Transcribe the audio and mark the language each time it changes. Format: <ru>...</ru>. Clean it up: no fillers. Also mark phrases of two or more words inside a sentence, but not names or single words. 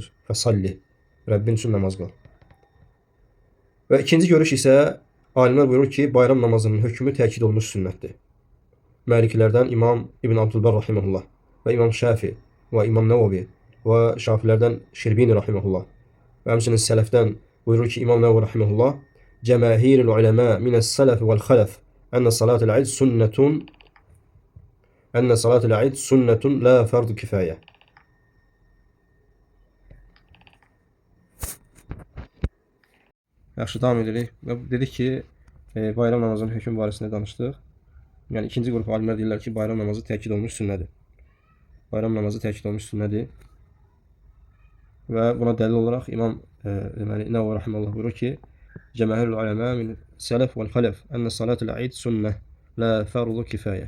<az>Fəsalli, Rəbbin üçün namaz qıl. Və ikinci görüş isə alimlər buyurur ki, bayram namazının hökmü təkid olunmuş sünnətdir. Məliklərdən İmam İbn Abdülbar rahimehullah və İmam Şafi və İmam Nəvavi və Şafilərdən Şirbini rahimehullah və həmçinin sələfdən buyurur ki, İmam Nəvavi rahimehullah,</az> <ar>جماهير العلماء من السلف والخلف أن صلاة العيد سنة أن صلاة العيد سنة لا فرض كفاية.</ar> <az>Yaxşı, davam edirik. Və dedik ki, bayram namazının hökmü barəsində danışdıq. Yəni ikinci qrup alimlər deyirlər ki, bayram namazı təkid olunmuş sünnədir. Bayram namazı təkid olunmuş sünnədir. Və buna dəlil olaraq İmam Nəvvi rahimehullah buyurur ki,</az> <ar>جماهير العلماء من السلف والخلف أن صلاة العيد سنة لا فرض كفاية.</ar>